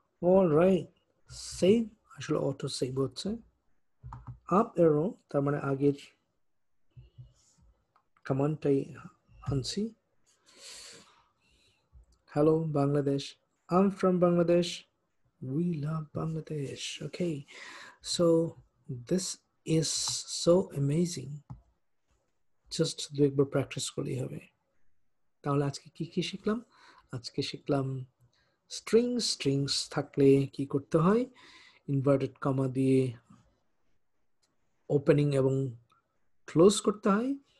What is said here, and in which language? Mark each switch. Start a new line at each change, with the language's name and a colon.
Bangla: Alright, save, আসলে auto save হচ্ছে। Up এরো তার মানে আগের কমান্ডটাই আনছি।
English: Hello Bangladesh, I'm from Bangladesh, we love Bangladesh. Okay, so this is so amazing.
Bangla: Just দু একবার প্র্যাকটিস করলেই হবে। তাহলে আজকে কি কি শিখলাম? আজকে শিখলাম স্ট্রিংস থাকলে কি করতে হয়, ইনভার্টেড কমা দিয়ে ওপেনিং এবং ক্লোজ করতে হয়।